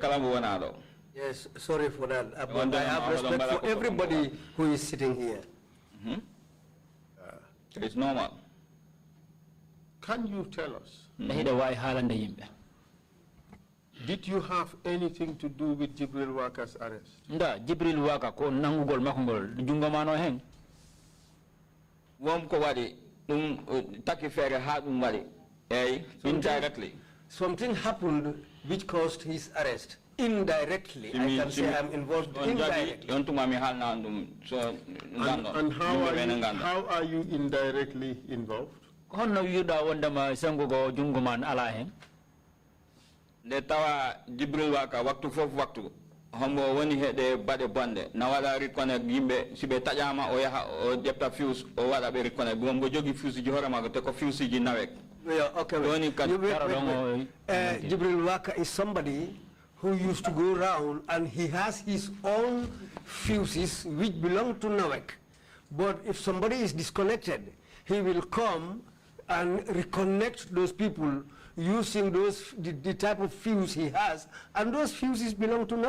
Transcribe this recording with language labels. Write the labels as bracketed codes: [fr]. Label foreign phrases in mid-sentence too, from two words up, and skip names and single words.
[en] Yes, sorry for that. But I have respect for everybody who is sitting here. It's normal. Can you tell us? Did you have anything to do with Jibril Waka's arrest? [ff] Jibril Waka ko nangugol makungol jungomano heng. Wom ko wadi taki fere ha wadi. [en] Indirectly. Something happened which caused his arrest. Indirectly, I can say I'm involved indirectly. And how are you indirectly involved? [ff] The tawa Jibril Waka waktu fof waktu homo woni hede bade bande na wala reconnect yimbe sibe tajama o yaha o depta fuse o wala be reconnect gombo jogi fuse ji horama ko te ko fuse ji nawek. [en] Yeah, okay. Jibril Waka is somebody who used to go around and he has his own fuses which belong to Nawek. But if somebody is disconnected, he will come and reconnect those people using the type of fuse he has, and those fuses belong to Nawek.